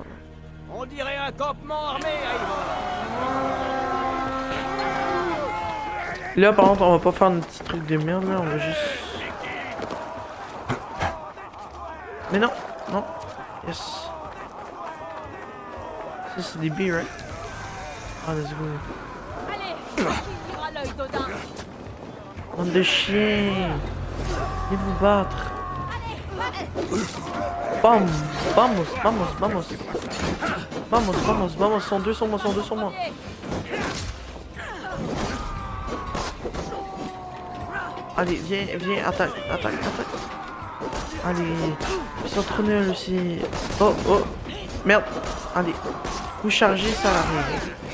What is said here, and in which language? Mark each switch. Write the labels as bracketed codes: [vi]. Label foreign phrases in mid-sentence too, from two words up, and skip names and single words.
[fr] On dirait un campement armé, Là, par contre, on va pas faire un petit truc de merde, là. On va juste... Mais non. Non. Yes. Ça, c'est des billes, right? [en] Ah, let's go. [fr] Allez, qui lira l'œil d'Odin? Bande de chiens. Venez vous battre. [es] Bam. Vamos, vamos, vamos. Vamos, vamos, vamos. [fr] Sont deux sur moi, sont deux sur moi. Allez, viens, viens, attaque, attaque, attaque. Allez, ils sont trop nuls aussi. Oh, oh, merde. Allez, vous chargez, ça arrive.